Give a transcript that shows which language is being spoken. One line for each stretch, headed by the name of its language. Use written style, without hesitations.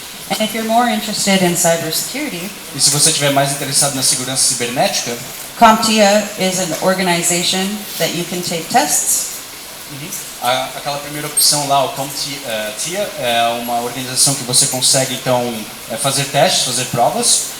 English: And if you're more interested in cybersecurity,
Portuguese: E se você estiver mais interessado na segurança cibernética,
English: CompTIA is an organization that you can take tests.
Portuguese: aquela primeira opção lá, o CompTIA, é uma organização que você consegue então fazer testes, fazer provas.